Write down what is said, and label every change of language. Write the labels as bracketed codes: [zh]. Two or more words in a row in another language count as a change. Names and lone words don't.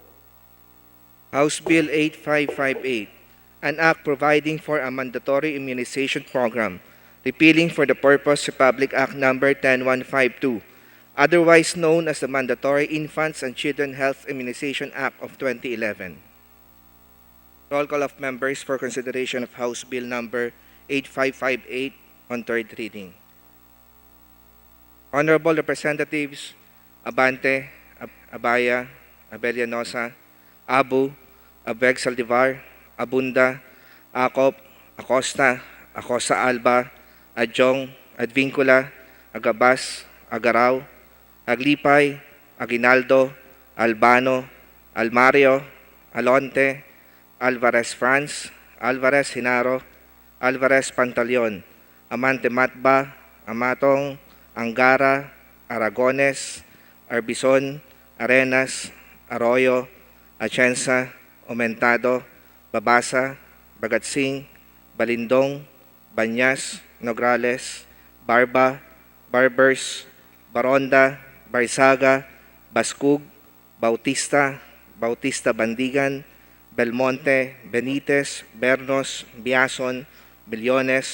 [en] House Bill 8558, an act providing for a mandatory immunization program, repealing for the purpose Republic Act Number 10152, otherwise known as the Mandatory Infants and Children Health Immunization Act of 2011. Roll call of members for consideration of House Bill Number 8558 on third reading. Honorable Representatives Abante, Abaya, Abellanosa, Abu, Abeg Saldivar, Abunda, Acop, Acosta, Acosta Alba, Adjong, Advincula, Agabas, Agaraw, Aglipay, Aguinaldo, Albano, Almario, Alonte, Alvarez France, Alvarez Hinaro, Alvarez Pantaleon, Amante Matba, Amatong, Angara, Aragones, Arbizon, Arenas, Arroyo, Atienza, Aumentado, Babasa, Bagatsing, Balindong, Banyas, Nograles, Barba, Barbers, Baronda, Barsaga, Baskug, Bautista, Bautista Bandigan, Belmonte, Benitez, Bernos, Biason, Billones,